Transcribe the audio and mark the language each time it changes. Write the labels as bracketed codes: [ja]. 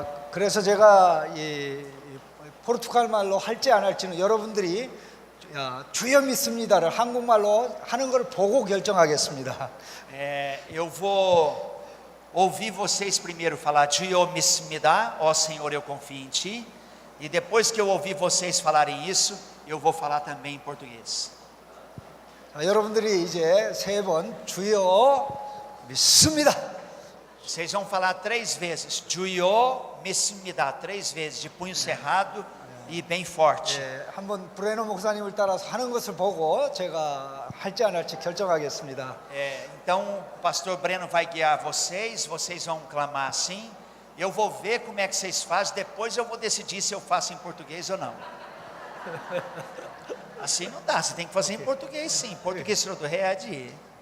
[ko] 그래서 제가 이 포르투갈 말로 할지 안 할지는 여러분들이 주여 믿습니다를 한국말로 하는 걸 보고 결정하겠습니다. [pt] Eu vou ouvir vocês primeiro falar [ko] 주여 믿습니다, [pt] ó Senhor, eu confio em Ti, e depois que eu ouvir vocês falarem isso, eu vou falar também em português. [ko] 여러분들이 이제 3번 주여 믿습니다. [pt] Vocês vão falar 3 vezes, [ko] 주여 믿습니다, [pt] 3 vezes, de punho cerrado e bem forte. [ko] 한번 브레노 목사님을 따라서 하는 것을 보고 제가 할지 안 할지 결정하겠습니다. [pt] Então o pastor Breno vai guiar vocês, vocês vão clamar assim, eu vou ver como é que vocês fazem, depois eu vou decidir se eu faço em português ou não. Assim não dá, você tem que fazer em português sim, português do Red.